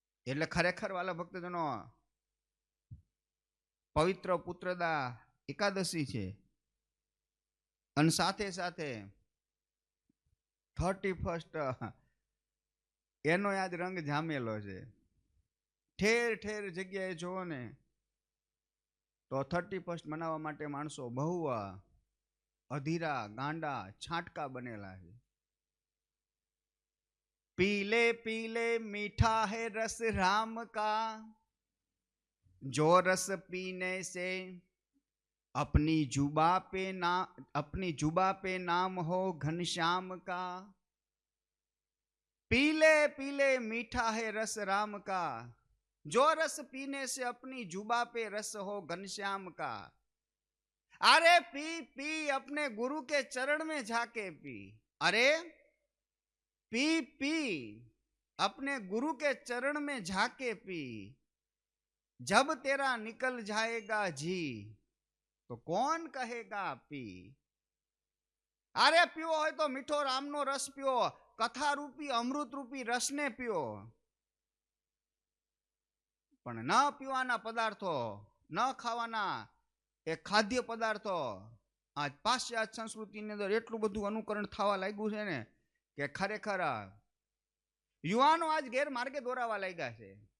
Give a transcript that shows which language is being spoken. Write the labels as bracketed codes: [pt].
[gu] એટલે ખરેખર વાલા ભક્તજનો પવિત્ર પુત્રદા એકાદશી છે અને સાથે સાથે 31 એનો આજ રંગ જામેલો છે. ઠેર ઠેર જગ્યાએ જોવો ને તો 31 મનાવવા માટે માણસો બહુ અધીરા ગાંડા છાંટકા બનેલા છે. [hi] पीले पीले मीठा है रस राम का, जो रस पीने से अपनी जुबा पे नाम हो घनश्याम का. पीले पीले मीठा है रस राम का, जो रस पीने से अपनी जुबा पे रस हो घनश्याम का. अरे पी पी अपने गुरु के चरण में जाके पी. अरे पी पी अपने गुरु के चरण में जाके पी. जब तेरा निकल जाएगा जी तो कौन कहेगा पी. अरे पीओ [gu] હોય તો મીઠો રામનો રસ પીઓ, કથા રૂપી અમૃત રૂપી રસને પીઓ. પણ ન પીવાના પદાર્થો, ન ખાવાના એ ખાદ્ય પદાર્થો આજ પાશ્ચાત્ય સંસ્કૃતિની અંદર એટલું બધું અનુકરણ થવા લાગ્યું છે ને કે ખરેખર યુવાનો આજ ગેરમાર્ગે દોરાવા લાગ્યા છે.